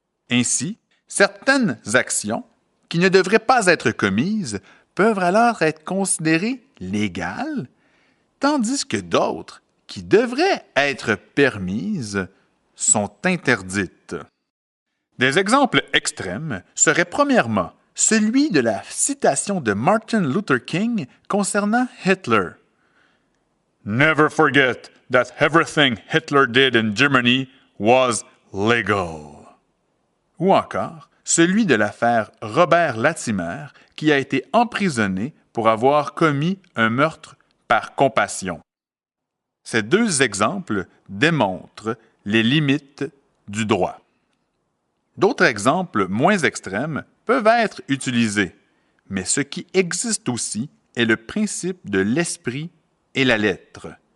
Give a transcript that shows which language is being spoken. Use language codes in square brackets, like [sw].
[fr] Ainsi, certaines actions qui ne devraient pas être commises peuvent alors être considérées légales, tandis que d'autres qui devraient être permises sont interdites. Des exemples extrêmes seraient premièrement celui de la citation de Martin Luther King concernant Hitler. [en] Never forget that everything Hitler did in Germany was legal. [fr] Ou encore celui de l'affaire Robert Latimer qui a été emprisonné pour avoir commis un meurtre par compassion. Ces deux exemples démontrent les limites du droit. D'autres exemples moins extrêmes peuvent être utilisés, mais ce qui existe aussi est le principe de l'esprit et la lettre.